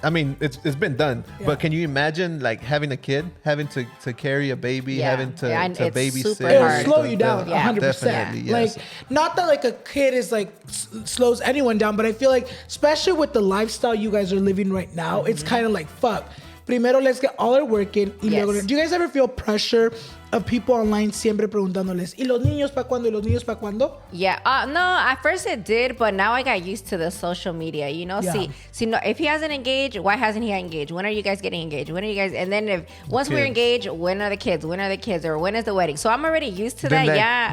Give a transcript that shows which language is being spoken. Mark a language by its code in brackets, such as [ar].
[en] I mean, it's been done, but can you imagine like having a kid, having to carry a baby, having to babysit? It'll slow you down 100%. Definitely, yes. Like, not that like a kid is like slows anyone down, but I feel like especially with the lifestyle you guys are living right now, it's kind of like, fuck, [es] primero [en] let's get all our work in. [es] Y luego, [en] do you guys ever feel pressure of people online [es] siempre preguntándoles, ¿y los niños pa' cuándo? ¿Y los niños pa' cuándo? [en] Yeah, no, at first it did, but now I got used to the social media, See, no, if he hasn't engaged, why hasn't he engaged? When are you guys getting engaged? When are you guys, and then once we're engaged, when are the kids? When are the kids? Or when is the wedding? So I'm already used to that,